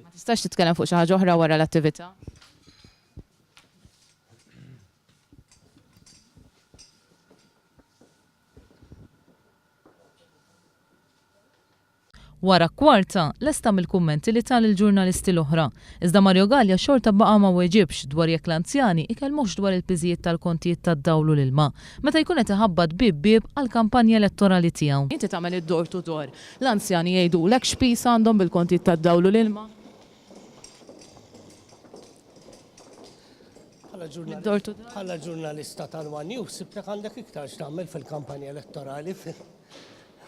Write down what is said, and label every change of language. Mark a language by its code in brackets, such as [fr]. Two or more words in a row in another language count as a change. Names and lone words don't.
[mt] Ma tistax titkellem fuq xi ħaġa oħra wara l-attività? Wara kwarta, lesta mill-kummenti li tal il-ġurnalisti l-oħra. Iżda Mario Gallia xorta baqa ma weġibx dwar jekk l-anzjani ikellmux dwar il-piżijiet tal-kontijiet tad-dawlu l-ilma, meta jkun qed iħabbad bib għall-kampanja elettorali tiegħu. Inti tagħmel id- [en] door to door. [mt] L-anzjani jgħidulek x'pis għandhom bil-kontijiet tad-dawlu l-ilma? Bħala ġurnalista tal-One News, sibtek għandek iktar x'tagħmel fil-kampanja elettorali.